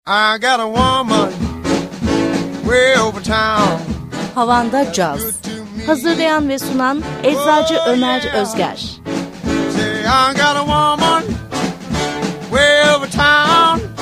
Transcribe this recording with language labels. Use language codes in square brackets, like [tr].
[en] I got a woman way over town. [tr] Havanda Jazz. Hazırlayan ve sunan Eczacı Ömer Özger. [en] Say I got a woman way over town.